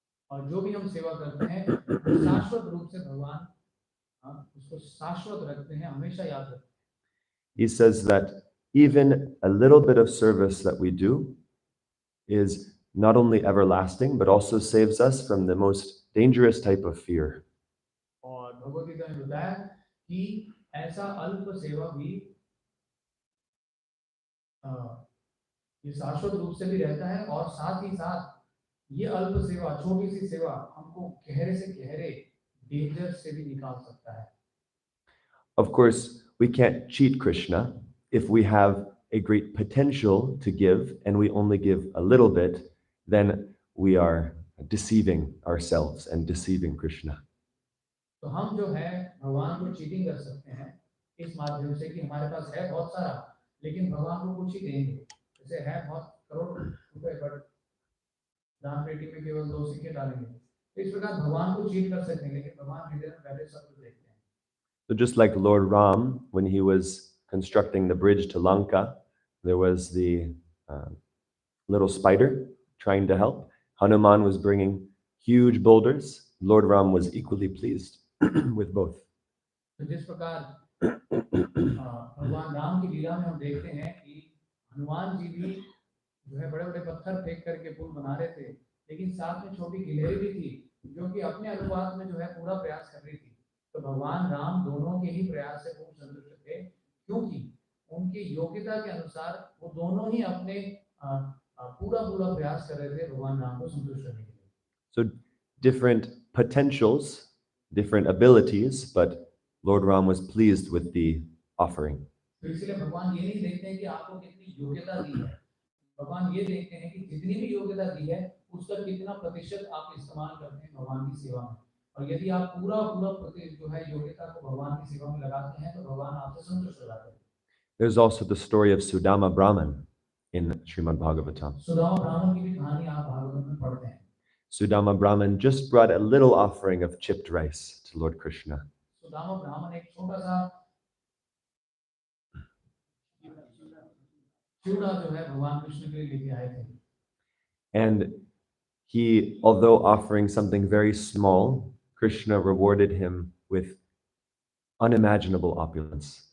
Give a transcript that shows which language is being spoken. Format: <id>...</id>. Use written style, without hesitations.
<hi>और जो भी हम सेवा करते हैं वो शाश्वत रूप से भगवान उसको शाश्वत रखते हैं, हमेशा याद रखते हैं।</hi> <en>He says that even a little bit of service that we do is not only everlasting, but also saves us from the most dangerous type of fear.</en> <hi>और भगवद गीता में बताया कि ऐसा अल्प सेवा भी ये शाश्वत रूप से भी रहता है, और साथ ही साथ ये अल्प सेवा, छोटी सी सेवा हमको गहरे से गहरे डेंजर से भी निकाल सकता है।</hi> <en>Of course, we can't cheat Krishna. If we have a great potential to give and we only give a little bit, then we are deceiving ourselves and deceiving Krishna.</en> <hi>तो हम जो है भगवान को चीटिंग कर सकते हैं इस माध्यम से कि हमारे पास है बहुत सारा, लेकिन भगवान को कुछ ही देंगे। जैसे है बहुत करोड़ रुपए बट दान पेटी में केवल 2 सिक्के डालेंगे, तो इस प्रकार भगवान को चीट कर सकते हैं, लेकिन भगवान हृदय में पहले सब कुछ देखते हैं।</hi> <en>So just like Lord Ram, when he was constructing the bridge to Lanka, there was the little spider trying to help. Hanuman was bringing huge boulders. Lord Ram was equally pleased with both.</en> <hi>तो जिस प्रकार भगवान राम की लीला में हम देखते हैं कि हनुमान जी भी जो है बड़े बड़े पत्थर फेंक करके पुल बना रहे थे, लेकिन साथ में छोटी गिलहरी भी थी जो कि अपने अनुपात में जो है पूरा प्रयास कर रही थी। तो भगवान राम दोनों के ही प्रयास से खूब संतुष्ट थे, क्योंकि उनकी योग्यता के अनुसार वो दोनों ही अपने पूरा पूरा प्रयास कर रहे थे भगवान राम को संतुष्ट करने के लिए।</hi> <en>So different potentials, different abilities, but Lord Ram was pleased with the offering.</en> <hi>तो इसलिए भगवान ये नहीं देखते हैं कि आपको कितनी योग्यता दी है, भगवान ये देखते हैं कि जितनी भी योग्यता दी है उसका कितना प्रतिशत आप इस्तेमाल करते हैं भगवान की सेवा में। और यदि आप पूरा पूरा जो है योग्यता को भगवान की सेवा में लगाते हैं तो भगवान आपसे संतुष्ट हो जाते हैं।</hi> <en>There's also the story of Sudama Brahman in Srimad Bhagavatam.</en> <hi>Sudama ब्राह्मण की भी कहानी आप भागवत में पढ़ते हैं।</hi> <en>Sudama Brahman just brought a little offering of chipped rice to Lord Krishna.</en> <hi>Sudama ब्राह्मण एक छोटा सा चूड़ा जो है भगवान कृष्ण के लिए लेके आए थे।</hi> <en>And he, although offering something very small, Krishna rewarded him with unimaginable opulence.</en>